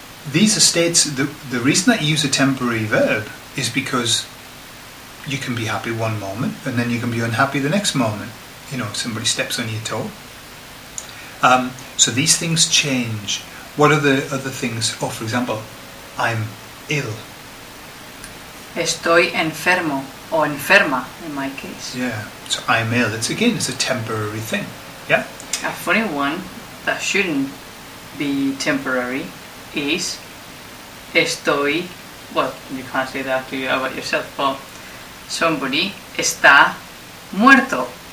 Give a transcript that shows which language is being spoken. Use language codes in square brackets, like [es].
[en] These are states, the reason that you use a temporary verb is because you can be happy one moment and then you can be unhappy the next moment. You know, if somebody steps on your toe. So these things change. What are the other things? Oh, for example, I'm ill. [es] Estoy enfermo o enferma [en] in my case. Yeah. So I'm ill. It's a temporary thing. Yeah. A funny one that shouldn't be temporary is estoy, well, you can't say that to you about yourself, but somebody [es] está muerto.